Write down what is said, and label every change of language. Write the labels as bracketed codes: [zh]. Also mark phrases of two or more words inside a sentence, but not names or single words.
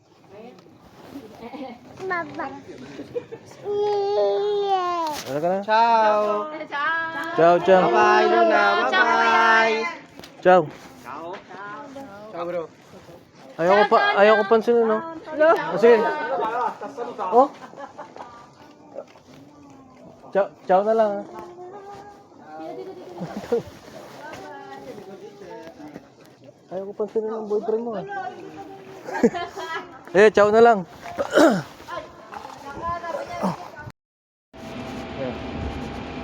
[en] Baba. Yeah. [tl] Ano ka na? [it] Ciao. Ciao, ciao. [en] Bye, Luna. Bye-bye. [it] Ciao. Ciao, bro. [tl] Ayaw ko pansinin, no? Oh, sige. Oh? [it] Ciao, ciao [tl] na lang, ha? Ayaw ko pansinin ng boyfriend mo, ha? Ciao na lang. Yan.